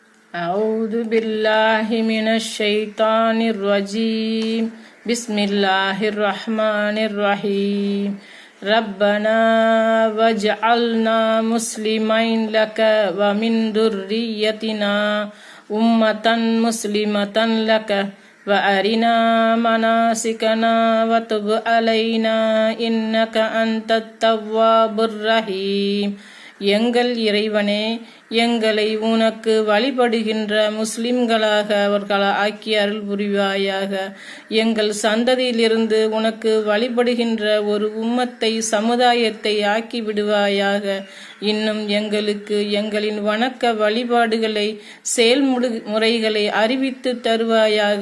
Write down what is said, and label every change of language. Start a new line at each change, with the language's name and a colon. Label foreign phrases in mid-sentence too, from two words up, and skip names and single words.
Arabic: أعوذ بالله من الشيطان الرجيم بسم الله الرحمن الرحيم ربنا واجعلنا مسلمين لك ومن ذريتنا أمة مسلمة لك وأرنا مناسكنا وتب علينا إنك أنت التواب الرحيم.
Tamil: எங்கள் இறைவனே, எங்களை உனக்கு வழிபடுகின்ற முஸ்லிம்களாக அவர்களை ஆக்கி அருள் புரிவாயாக. எங்கள் சந்ததியிலிருந்து உனக்கு வழிபடுகின்ற ஒரு உம்மத்தை, சமுதாயத்தை ஆக்கி விடுவாயாக. இன்னும் எங்களுக்கு எங்களின் வணக்க வழிபாடுகளை, செயல்முறைகளை அறிவித்து தருவாயாக.